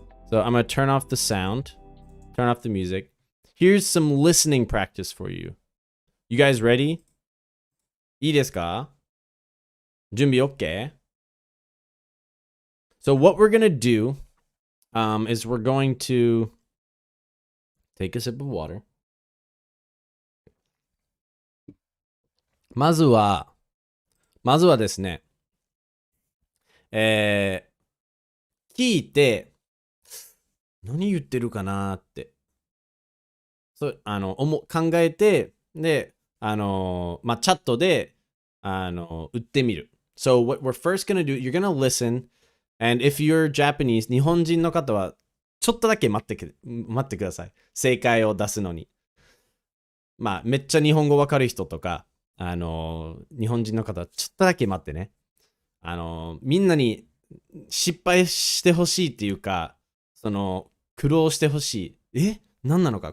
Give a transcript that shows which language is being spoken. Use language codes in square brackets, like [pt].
[en] So I'm going to turn off the sound, turn off the music. Here's some listening practice for you. You guys ready? [ja] いいですか？準備 [en] OK? So what we're going to do is we're going to take a sip of water. [ja] まずはですね、聞いて、何言ってるかなって。そう、考えて、で、チャットで、打ってみる。 [en] So what we're first gonna do, you're gonna listen, and if you're Japanese, [ja] 日本人の方は、ちょっとだけ待ってください。正解を出すのに。めっちゃ日本語わかる人とか、日本人の方はちょっとだけ待ってね。みんなに失敗してほしいっていうか、苦労してほしい。何なのか。